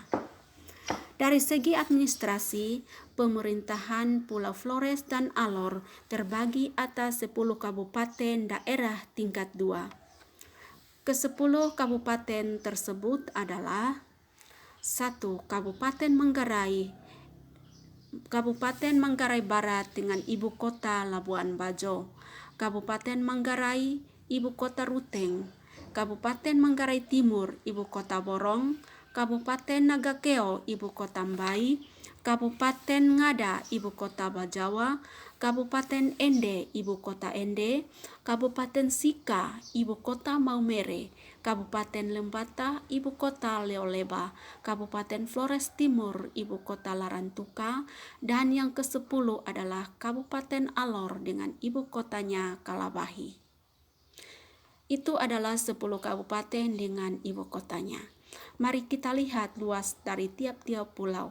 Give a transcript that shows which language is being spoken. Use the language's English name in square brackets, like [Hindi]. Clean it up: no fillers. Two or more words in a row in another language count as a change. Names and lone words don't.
[Indonesian] Dari segi administrasi, pemerintahan Pulau Flores dan Alor terbagi atas 10 kabupaten daerah tingkat 2. Ke-10 kabupaten tersebut adalah 1. Kabupaten Manggarai Barat dengan ibu kota Labuan Bajo, Kabupaten Manggarai, ibu kota Ruteng, Kabupaten Manggarai Timur, ibu kota Borong, Kabupaten Nagakeo, ibu kota Mbai, Kabupaten Ngada, ibu kota Bajawa, Kabupaten Ende, ibu kota Ende, Kabupaten Sika, ibu kota Maumere, Kabupaten Lembata, ibu kota Leoleba, Kabupaten Flores Timur, ibu kota Larantuka, dan yang ke-10 adalah Kabupaten Alor dengan ibu kotanya Kalabahi. Itu adalah 10 kabupaten dengan ibu kotanya. Mari kita lihat luas dari tiap-tiap pulau.